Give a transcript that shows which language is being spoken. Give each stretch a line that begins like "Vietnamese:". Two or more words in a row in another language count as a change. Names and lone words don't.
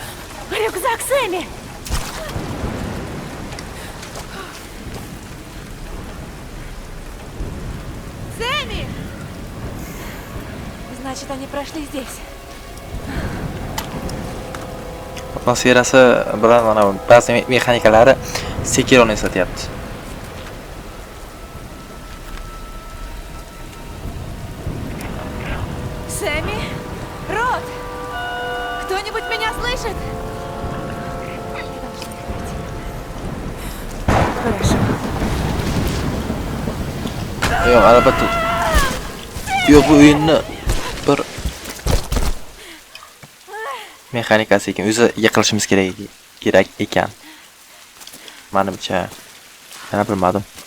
Russian: Рюкзак Сэмми. Сэмми! Значит, они прошли здесь.
Uzbek: Atmosferasi bilan mana ba'zi mexanikalari Sekironi eslatyapti.
Russian: Сэмми? Рот! Кто-нибудь меня слышит? Я должна их найти. Хорошо.
Uzbek: Yo'q, albatta. Yo'q, bu o'yinni bir mexanikasi ekan, o'zi yiqilishimiz kerak ekan. Menimcha, yana bilmadim.